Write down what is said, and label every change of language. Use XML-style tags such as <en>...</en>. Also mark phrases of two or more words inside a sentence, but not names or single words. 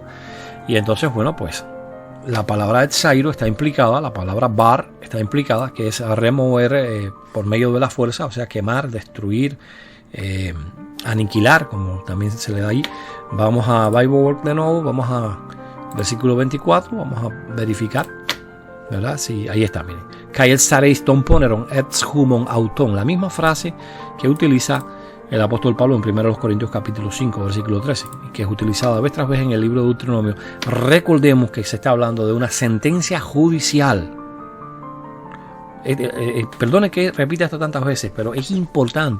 <es>Y entonces, bueno, pues la palabra exiro está implicada, la palabra bar está implicada, que es remover por medio de la fuerza, o sea, quemar, destruir, aniquilar, como también se le da ahí. Vamos a Bible Work de nuevo, vamos a versículo 24, vamos a verificar, ¿verdad? Sí, ahí está, miren.</es> <el>καὶ ἐξαρεῖτε τὸν πονηρὸν ἐξ ὑμῶν αὐτῶν,</el> <es>la misma frase que utiliza el apóstol Pablo en 1 Corintios capítulo 5, versículo 13, que es utilizada vez tras vez en el libro de Deuteronomio. Recordemos que se está hablando de una sentencia judicial. Perdone que repita esto tantas veces, pero es importante.</es>